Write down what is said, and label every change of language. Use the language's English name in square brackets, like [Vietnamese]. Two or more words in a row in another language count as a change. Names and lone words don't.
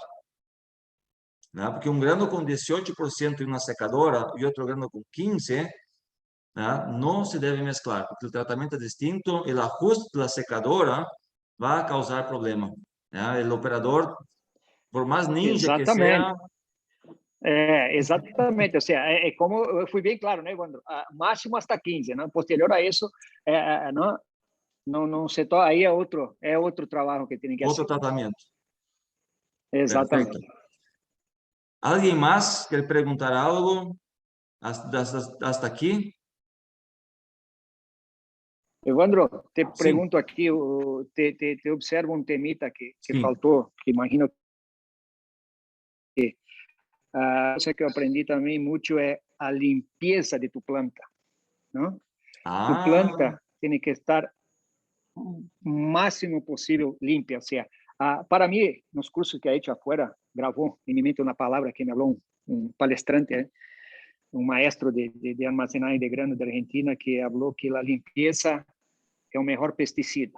[Spanish] ¿No? Porque un grano con 18% en una secadora y otro grano con 15%, ¿no? No se debe mezclar, porque el tratamiento es distinto, el ajuste de la secadora va a causar problema. ¿No? El operador, por más ninja que sea... [Portuguese] Exatamente, ou seja, como eu fui bem claro, né, Evandro? Máximo hasta 15, né? Posterior a isso, não se toca, aí é outro trabalho que tem que [Spanish] Otro [Portuguese] fazer. [Spanish] tratamiento. [Portuguese] Exatamente. [Spanish] Perfecto. ¿Alguien más quiere preguntar algo hasta aquí? [Portuguese] Evandro, te [Spanish] Sí. [Portuguese] pergunto aqui, te observo um temita que [Spanish] Sí. [Portuguese] faltou, que imagino que cosa que eu aprendi também muito é a limpeza de [Spanish] tu planta, [Portuguese] não? [Spanish] Tu planta [Portuguese] tem que estar o máximo possível limpa, ou seja, para mim, nos cursos que a gente afuera gravou, em mente uma palavra que me falou um palestrante, um maestro de armazenagem de grano da Argentina, que falou que a limpeza é o melhor pesticida.